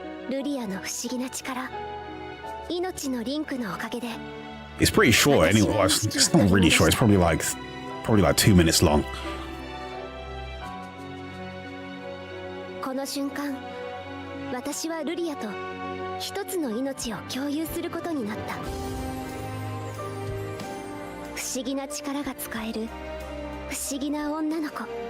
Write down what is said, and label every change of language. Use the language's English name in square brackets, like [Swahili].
[Japanese] ルリアの不思議な力、命のリンクのおかげで。 [English] It's pretty short anyway. Well, it's not really short. It's probably like 2 minutes long. [Japanese] この瞬間、私はルリアと一つの命を共有することになった。不思議な力が使える不思議な女の子。